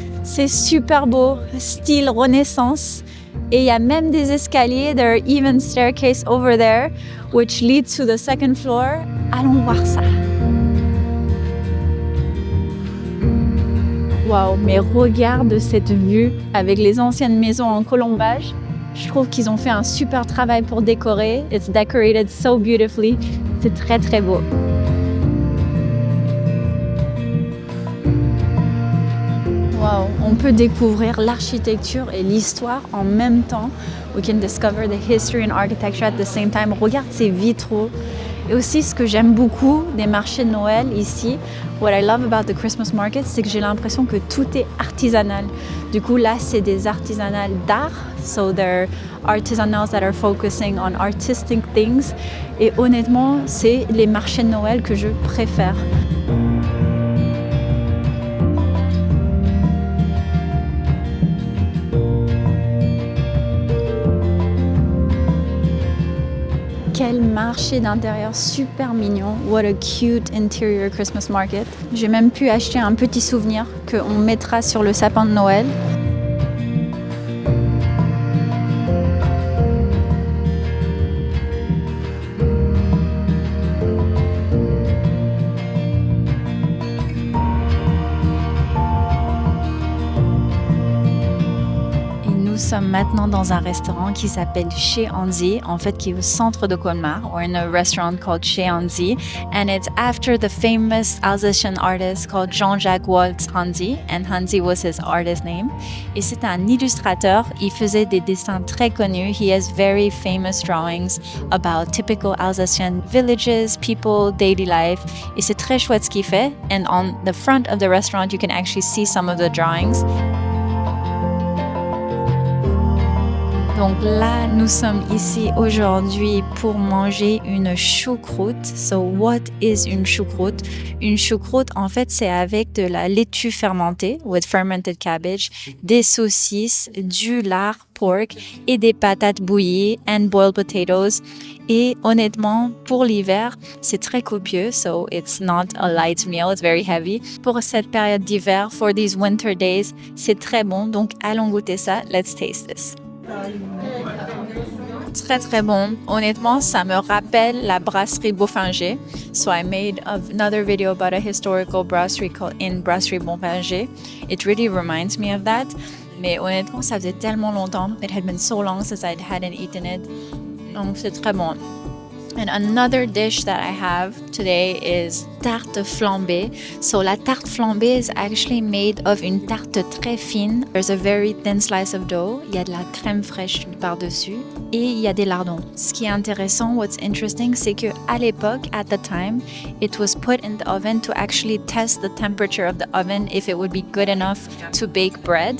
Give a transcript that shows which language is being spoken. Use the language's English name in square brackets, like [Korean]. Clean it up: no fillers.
[French] C'est super beau, style Renaissance. Et il y a même des escaliers, [English] there are even staircase over there, which leads to the second floor. [French] Allons voir ça. Waouh, mais regarde cette vue avec les anciennes maisons en colombage. Je trouve qu'ils ont fait un super travail pour décorer. [English] It's decorated so beautifully. [French] C'est très très beau. Wow, on peut découvrir l'architecture et l'histoire en même temps. [English] We can discover the history and architecture at the same time. [French] Regarde ces vitraux. Et aussi, ce que j'aime beaucoup des marchés de Noël ici, [English] what I love about the Christmas market, [French] c'est que j'ai l'impression que tout est artisanal. Du coup, là, c'est des artisanales d'art. [English] So they're artisanals that are focusing on artistic things. [French] Et honnêtement, c'est les marchés de Noël que je préfère. Quel marché d'intérieur super mignon. [English] What a cute interior Christmas market. [French] J'ai même pu acheter un petit souvenir qu'on mettra sur le sapin de Noël. Nous sommes maintenant dans un restaurant qui s'appelle Chez Hansi, en fait qui est au centre de Colmar, [English] or in a restaurant called Chez Hansi, and it's after the famous Alsatian artist called Jean-Jacques Waltz Hansi, and Hansi was his artist name. [French] Et c'est un illustrateur, il faisait des dessins très connus. [English] He has very famous drawings about typical Alsatian villages, people, daily life. [French] Et c'est très chouette ce qu'il fait. [English] And on the front of the restaurant, you can actually see some of the drawings. [French] Donc là, nous sommes ici aujourd'hui pour manger une choucroute. [English] So what is [French] une choucroute? Une choucroute, en fait, c'est avec de la laitue fermentée, [English] with fermented cabbage, [French] des saucisses, du lard, pork et des patates bouillies [English] and boiled potatoes. [French] Et honnêtement, pour l'hiver, c'est très copieux, [English] so it's not a light meal, it's very heavy. [French] Pour cette période d'hiver, [English] for these winter days, [French] c'est très bon, donc allons goûter ça. [English] Let's taste this. [French] Très très bon. Honnêtement, ça me rappelle la brasserie Beaufinger. [English] So I made another video about a historical brasserie called In Brasserie Beaufinger. It really reminds me of that. [French] Mais honnêtement, ça faisait tellement longtemps. [English] It had been so long since I hadn't eaten it. [French] Donc c'est très bon. [English] And another dish that I have today is tarte flambée. So la tarte flambée is actually made of [French] une tarte très fine. [English] There's a very thin slice of dough. [French] Il y a de la crème fraîche par-dessus et il y a des lardons. Ce qui est intéressant, [English] what's interesting, [French] c'est que à l'époque, [English] at the time, it was put in the oven to actually test the temperature of the oven if it would be good enough to bake bread.